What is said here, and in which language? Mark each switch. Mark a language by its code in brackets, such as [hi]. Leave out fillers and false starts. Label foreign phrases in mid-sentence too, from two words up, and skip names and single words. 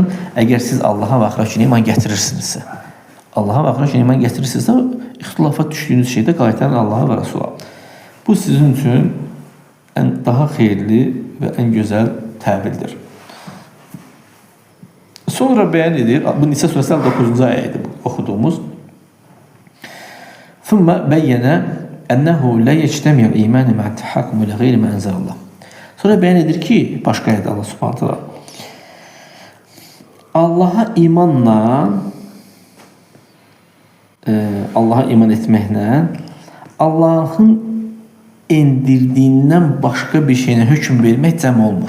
[az] Əgər siz Allah'a və axirət günə iman gətirirsinizsə. Allah'a və axirət günə iman gətirirsinizsə, ixtilafa düşdüyünüz şeydə qaytarın Allah'a və Resula. Bu sizin üçün daha xeyirli və ən gözəl təvildir. Sonra bəyan edir, bu Nisa surəsi 9-cu ayədir oxuduğumuz. [ar] ثُمَّ بَيَّنَ أَنَّهُ لَا يَجْتَمِعُ الْإِيمَانِ مَعَ التَّحَكُّمِ إِلَى غَيْرِ مَا أَنزَلَ اللّٰهُ. [az] Sonra bəyan edir ki, başqa ayədə Allah [ar] سبحانه تعالى [az] Allah'a iman etməklə Allah'ın indirdiğindən başqa bir şeylə hökm vermək cəm olmur.